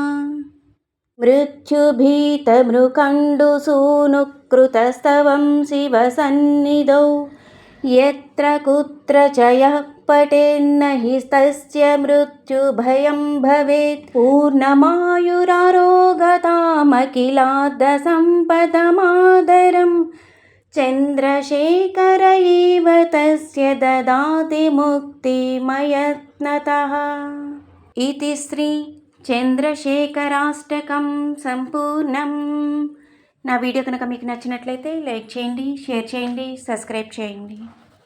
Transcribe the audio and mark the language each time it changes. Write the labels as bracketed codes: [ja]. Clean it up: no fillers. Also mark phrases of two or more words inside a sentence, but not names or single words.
[sa] मृत्युभीतमृकण्डुसूनुकृतस्तवं शिवसन्निधौ यत्र कुत्र च यः पठेन्न हि तस्य मृत्युभयं भवेत्. पूर्णमायुरारोगतामखिलार्धसम्पदमादरं चन्द्रशेखर एव तस्य ददाति मुक्तिमयत्नतः. इति श्री చంద్రశేఖరాష్టకం సంపూర్ణం. [te] నా వీడియో కనుక మీకు నచ్చినట్లయితే లైక్ చేయండి, షేర్ చేయండి, సబ్స్క్రైబ్ చేయండి.